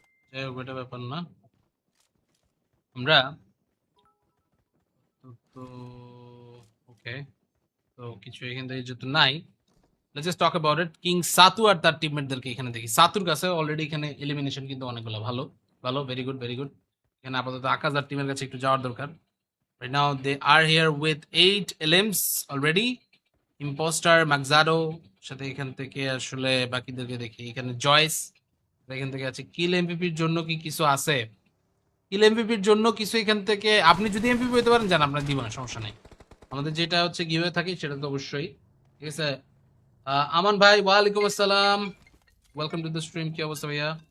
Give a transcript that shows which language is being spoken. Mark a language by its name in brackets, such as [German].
[Bangla] যাই হোক, ওইটা ব্যাপার না। আমরা তো ওকে, তো কিছু এখান থেকে যেহেতু নাই, [English] Let's just talk about it. [Bangla] King সাতু আর তার টিমমেটদেরকে এখানে দেখি। সাতুর কাছে অলরেডি এখানে এলিমিনেশন কিন্তু অনেকগুলো, ভালো ভালো, [English] Very good very good. [Bangla] এখানে আপাতত আকাশ আর টিমের কাছে একটু যাওয়ার দরকার। [English] Right now they are here with 8 LMs already. [Bangla] Impostor ম্যাকজাডো সাথে এখান থেকে আসলে বাকিদেরকে দেখি। এখানে জয়েস এখান থেকে আছে। কিল এমপিপির জন্য কি কিছু আছে? কিল এমপিপির জন্য কিছু এখান থেকে, আপনি যদি এমপিপি হতে পারেন জান, আপনার দিব না, সমস্যা নেই। আমাদের যেটা হচ্ছে গিভে থাকে সেটা তো অবশ্যই, ঠিক আছে। আমান ভাই, ওয়ালাইকুম আসসালাম, [English] Welcome to the stream. [Bangla] কি অবস্থা ভাইয়া?